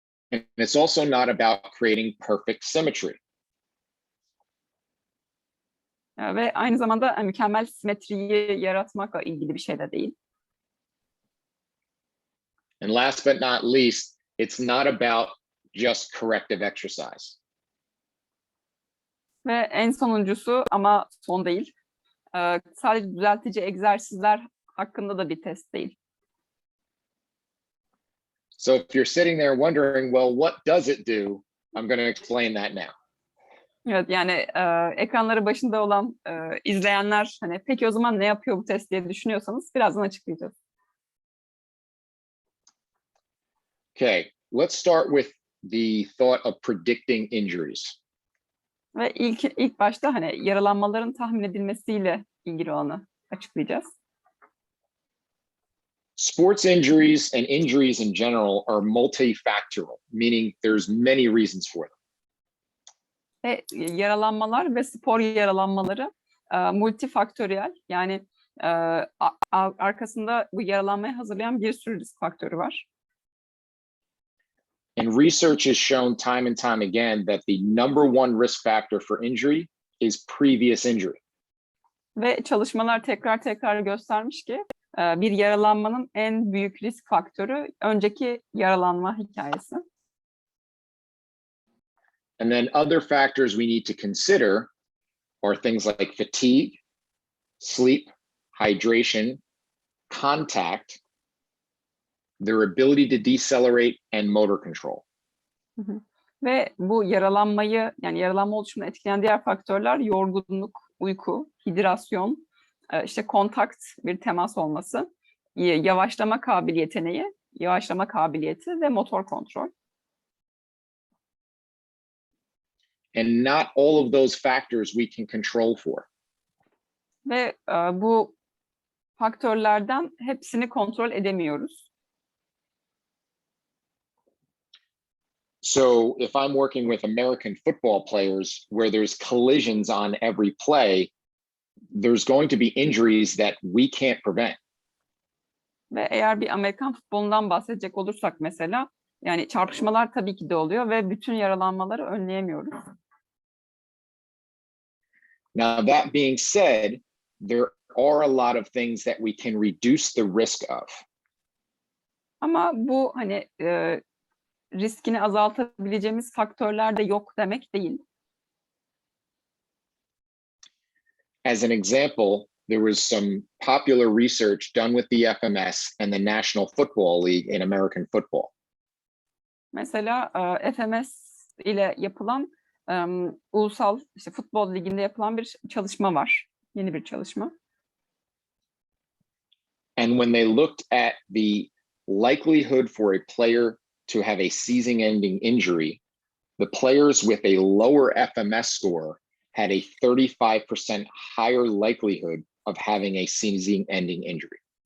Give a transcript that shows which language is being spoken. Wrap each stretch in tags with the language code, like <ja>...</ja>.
<en>And it's also not about creating perfect symmetry.</en> <tr>Ve aynı zamanda mükemmel simetriyi yaratmakla ilgili bir şey de değil.</tr> <en>And last but not least, it's not about just corrective exercise.</en> <tr>Ve en sonuncusu ama son değil. Sadece düzeltici egzersizler hakkında da bir test değil.</tr> <en>So if you're sitting there wondering, well, what does it do? I'm going to explain that now.</en> <tr>Evet, yani ekranları başında olan izleyenler hani peki o zaman ne yapıyor bu test diye düşünüyorsanız birazdan açıklayacağız.</tr> <en>Okay, let's start with the thought of predicting injuries.</en> <tr>Ve ilk başta hani yaralanmaların tahmin edilmesiyle ilgili olanı açıklayacağız.</tr> <en>Sports injuries and injuries in general are multifactorial, meaning there's many reasons for them.</en> <tr>Ve yaralanmalar ve spor yaralanmaları multifaktöriyel yani arkasında bu yaralanmayı hazırlayan bir sürü risk faktörü var.</tr> <en>And research has shown time and time again that the number one risk factor for injury is previous injury.</en> <tr>Ve çalışmalar tekrar göstermiş ki bir yaralanmanın en büyük risk faktörü önceki yaralanma hikayesi.</tr> <en>And then other factors we need to consider are things like fatigue, sleep, hydration, contact, their ability to decelerate, and motor control.</en> <tr>Ve bu yaralanma oluşumunu etkileyen diğer faktörler yorgunluk, uyku, hidrasyon, işte kontakt, bir temas olması, yavaşlama kabiliyeti ve motor kontrol.</tr> <en>And not all of those factors we can control for.</en> <tr>Ve bu faktörlerden hepsini kontrol edemiyoruz.</tr> <en>So if I'm working with American football players where there's collisions on every play, there's going to be injuries that we can't prevent.</en> <tr>Ve eğer bir Amerikan futbolundan bahsedecek olursak mesela, yani çarpışmalar tabii ki de oluyor ve bütün yaralanmaları önleyemiyoruz.</tr> <en>Now, that being said, there are a lot of things that we can reduce the risk of.</en> <tr>Ama bu hani riskini azaltabileceğimiz faktörler de yok demek değil.</tr> <en>As an example, there was some popular research done with the FMS and the National Football League in American football.</en> <tr>Mesela FMS ile yapılan ulusal işte futbol liginde yapılan bir çalışma var. Yeni bir çalışma.</tr> <en>And when they looked at the likelihood for a player to have a season-ending injury, the players with a lower FMS score had a 35% higher likelihood of having a season-ending injury.</en>